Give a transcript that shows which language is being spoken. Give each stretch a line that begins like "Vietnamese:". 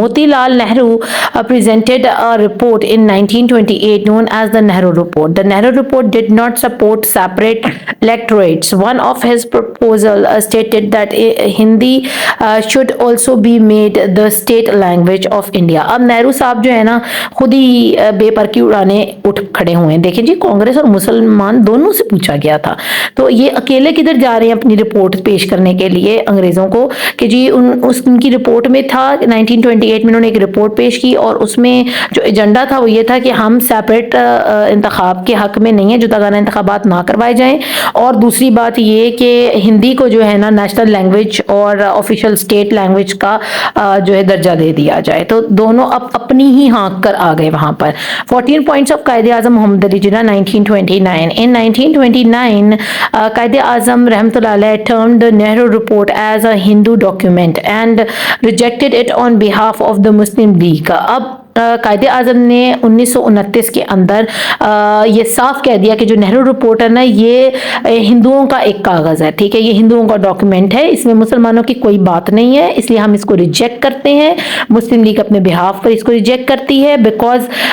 English: Moti Lal Nehru presented a report in 1928 known as the Nehru Report. The Nehru Report did not support separate electorates. One of his proposals stated that Hindi should also be made the state language of India.
Urdu: اب نہرو صاحب جو ہے نا خود ہی بے پر کی اڑانے اٹھ کھڑے ہوئے ہیں. دیکھیں جی کانگریس اور مسلمان دونوں سے پوچھا گیا تھا، تو یہ اکیلے کدھر جا رہے ہیں اپنی رپورٹ پیش کرنے کے لیے انگریزوں کو کہ جی ان کی رپورٹ میں تھا 1928 میں انہوں نے ایک رپورٹ پیش کی اور اس میں جو ایجنڈا تھا وہ یہ تھا کہ ہم سیپریٹ انتخاب کے حق میں نہیں ہیں، جداگانہ انتخابات نہ کروائے جائیں، اور دوسری بات یہ کہ ہندی کو جو ہے نا نیشنل لینگویج اور آفیشیل اسٹیٹ لینگویج کا جو ہے درجہ دے دیا جائے. تو دونوں اپنی ہی ہانک کر آ گئے وہاں پر.
English: 14 points of
Urdu: Quaid Azam Muhammad Ali Jinnah 1929.
English: In 1929 Quaid Azam رحمۃ اللہ علیہ termed the Nehru report as a Hindu document and rejected it on behalf of the Muslim League.
Urdu: اب قائد اعظم نے 1929 کے اندر یہ صاف کہہ دیا کہ جو نہرو رپورٹ ہے نا یہ ہندوؤں کا ایک کاغذ ہے، ٹھیک ہے، یہ ہندوؤں کا ڈاکیومنٹ ہے، اس میں مسلمانوں کی کوئی بات نہیں ہے، اس لیے ہم اس کو ریجیکٹ کرتے ہیں۔ مسلم لیگ اپنے بہاف پر اس کو ریجیکٹ کرتی ہے بیکاز